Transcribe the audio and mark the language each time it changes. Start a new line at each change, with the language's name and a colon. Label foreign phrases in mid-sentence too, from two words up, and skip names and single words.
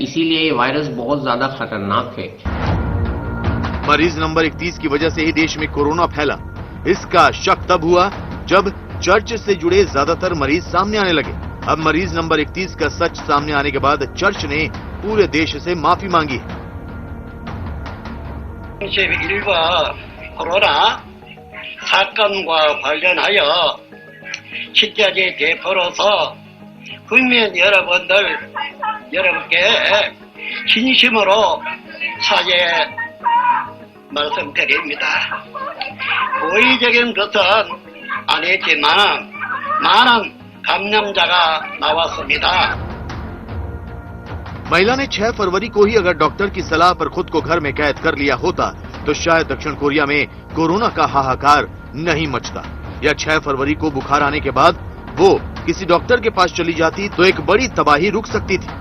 Hindi: इसीलिए ये वायरस बहुत ज्यादा खतरनाक है। मरीज नंबर 31 की वजह से ही देश में कोरोना फैला। इसका शक तब हुआ जब चर्च से जुड़े ज्यादातर मरीज सामने आने लगे। अब मरीज नंबर 31 का सच सामने आने के बाद चर्च ने पूरे देश से माफी मांगी है।
Korean: 31번 코로나 사건과 관련하여 실제에 베풀어서 국민 여러분께 진심으로 사죄 말씀드립니다. 고의적인 것은 아니지만 많은 감염자가 나왔습니다.
Hindi: महिला ने 6 फरवरी को ही अगर डॉक्टर की सलाह पर खुद को घर में कैद कर लिया होता तो शायद दक्षिण कोरिया में कोरोना का हाहाकार नहीं मचता, या 6 फरवरी को बुखार आने के बाद वो किसी डॉक्टर के पास चली जाती तो एक बड़ी तबाही रुक सकती थी।